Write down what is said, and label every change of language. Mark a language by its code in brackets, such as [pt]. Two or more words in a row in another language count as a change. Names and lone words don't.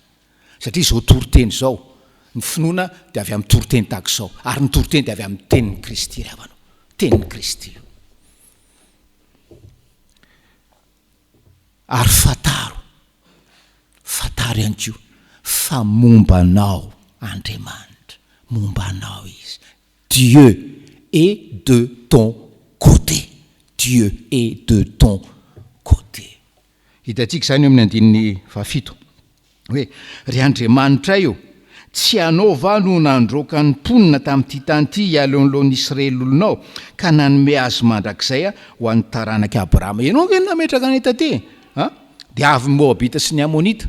[mg] Satria izao toriteny izao, ny finoana dia avy amin'ny toriteny tahaka izao, ary ny toriteny dia avy amin'ny tenin'ny Kristy ry havanao, tenin'ny Kristy. Ary fantaro ihany koa fa mombanao Andriamanitra, mombanao izy. [fr] Dieu est de ton côté, Dieu est de ton côté. [mg] Hitantsika izany eo amin'ny andininy fahafito hoe, ry Andriamanitra io, tsy ianao va no nandroaka ny mponina tamin'ity tany ity ialohan'lohan'ny Israely olonao, ka nanome azy mandrakizay ho an'ny taranaka Abrahama. Ianao ve nametraka ny taty? Dia avy ny Moabita sy ny Amonita?